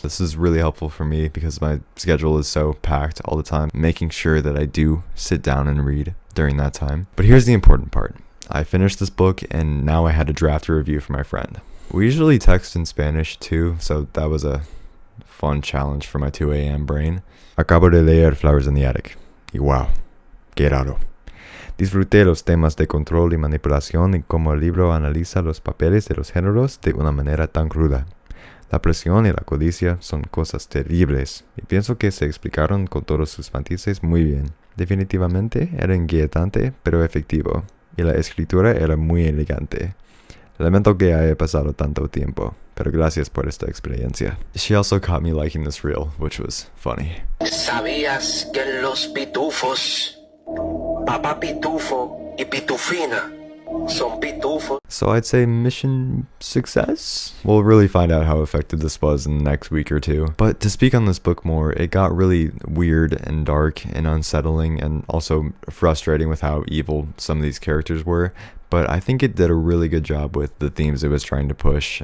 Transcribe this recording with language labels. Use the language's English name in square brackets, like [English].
[English] This is really helpful for me because my schedule is so packed all the time, making sure that I do sit down and read during that time. But here's the important part. I finished this book and now I had to draft a review for my friend. We usually text in Spanish too, so that was a fun challenge for my 2 a.m. brain. [Spanish] Acabo de leer Flowers in the Attic. Y wow, qué raro. Disfruté los temas de control y manipulación y cómo el libro analiza los papeles de los géneros de una manera tan cruda. La presión y la codicia son cosas terribles, y pienso que se explicaron con todos sus matices muy bien. Definitivamente era inquietante, pero efectivo, y la escritura era muy elegante. Lamento que haya pasado tanto tiempo, pero gracias por esta experiencia. [English] She also caught me liking this reel, which was funny. [Spanish] ¿Sabías que los pitufos, papá pitufo y pitufina, son pitufos? [English] So I'd say mission success? We'll really find out how effective this was in the next week or two. But to speak on this book more, it got really weird and dark and unsettling and also frustrating with how evil some of these characters were. But I think it did a really good job with the themes it was trying to push.